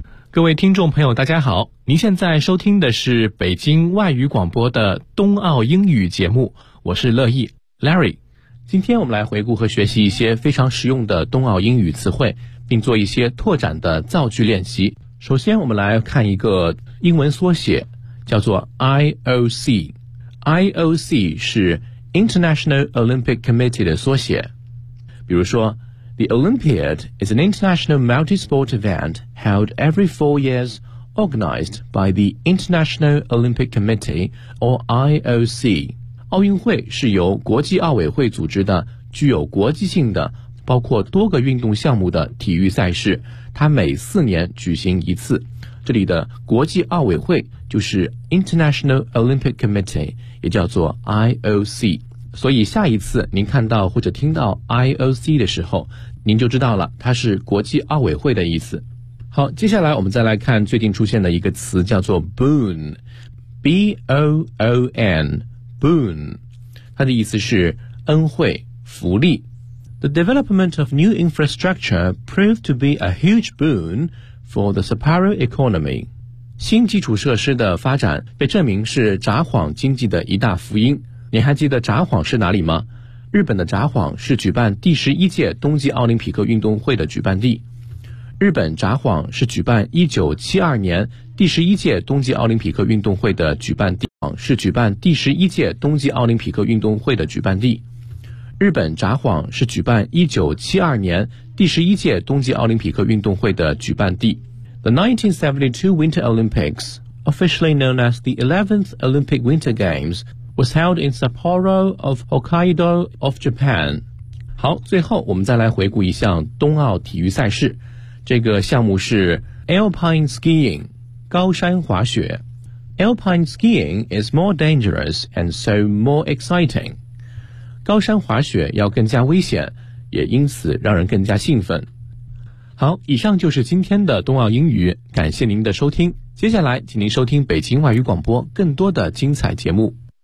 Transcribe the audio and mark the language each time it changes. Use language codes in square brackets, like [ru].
[zh] 各位听众朋友，大家好，您现在收听的是北京外语广播的冬奥英语节目，我是乐意 Larry。今天我们来回顾和学习一些非常实用的冬奥英语词汇，并做一些拓展的造句练习。首先我们来看一个英文缩写，叫做 IOC。 IOC 是 International Olympic Committee 的缩写。比如说 [en] The Olympiad is an international multi-sport event held every 4 years, organized by the International Olympic Committee or IOC。 [zh] 奥运会是由国际奥委会组织的具有国际性的包括多个运动项目的体育赛事，它每4年举行一次。这里的国际奥委会就是 International Olympic Committee， 也叫做 IOC。所以下一次您看到或者听到 IOC 的时候，您就知道了它是国际奥委会的意思。好，接下来我们再来看最近出现的一个词，叫做 Boon， B-O-O-N， Boon， 它的意思是恩惠、福利。 [en] The development of new infrastructure proved to be a huge boon for the Sapporo economy. [zh] 新基础设施的发展被证明是札幌经济的一大福音。你还记得札幌是哪里吗？日本的札幌是举办第11届冬季奥林匹克运动会的举办地。日本札幌是举办1972年第十一届冬季奥林匹克运动会的举办地。是举办第十一届冬季奥林匹克运动会的举办地。日本札幌是举办1972年第十一届冬季奥林匹克运动会的举办地。 [en] The 1972 Winter Olympics, officially known as the 11th Olympic Winter Games, was held in Sapporo of Hokkaido of Japan. [zh] 好，最后我们再来回顾一项冬奥体育赛事。这个项目是 Alpine Skiing, 高山滑雪。 [en] Alpine Skiing is more dangerous and so more exciting. [zh] 高山滑雪要更加危险，也因此让人更加兴奋。好，以上就是今天的冬奥英语，感谢您的收听。接下来请您收听北京外语广播更多的精彩节目。